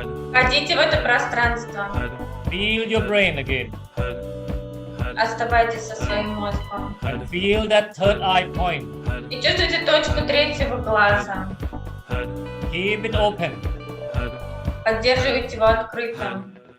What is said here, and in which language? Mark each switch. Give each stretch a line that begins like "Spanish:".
Russian: Входите в это пространство.
English: Feel your brain again.
Russian: Оставайтесь со своим мозгом.
English: And feel that third eye point.
Russian: И чувствуйте точку третьего глаза.
English: Keep it open.
Russian: Поддерживайте его открытым.